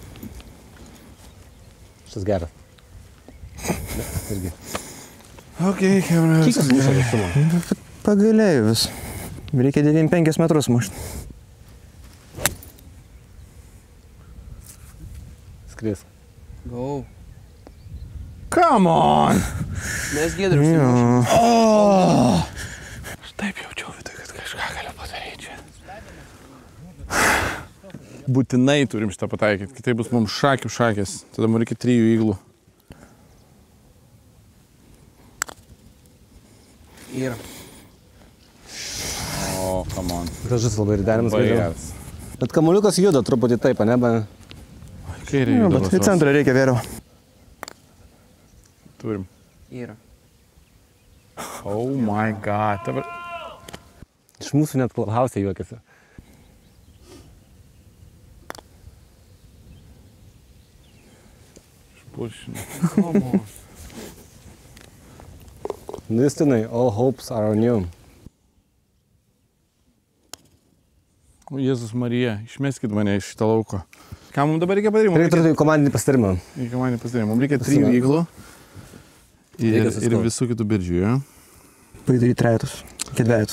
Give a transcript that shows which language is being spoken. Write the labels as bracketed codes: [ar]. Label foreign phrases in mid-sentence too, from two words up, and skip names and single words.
[lt] Šitas geras. Irgi. Ok, hebra. Kiek kas muša viršumo? Pagailėjau vis. Reikia 95 metrus mušti. Skris. Go. [en] Come on! [lt] Mes Giedrius įmušėm. Aš taip jaučiau vidui, kad kažką galiu padaryti čia. Būtinai turim šitą pataikyti, kitaip bus mums šakės. Tada mums reikia 3 įglų. Yra. [en] O, come on. [lt] Gražus labai ridenimas. Labai gražiau. geras. Bet kamuoliukas juda truputį taip, ne? Kairė Jo, juda bet į vasos. centrą reikia vėriau. Turim. Yra. [en] Oh my god. [lt] Dabar... Iš mūsų net clubhouse juokiasi. Pušinu. Justinai, [en] all hopes are on you. [lt] O Jėzus Marija, išmeskit mane iš šitą lauko. Ką mums dabar reikia padaryti? Reikia turėti komandinį pasitarimą. Reikia man pasidaryti. Mums reikia 3 įglų ir visų kitų birdžių, jo? Padaryti trejetus. Iki dvejetų.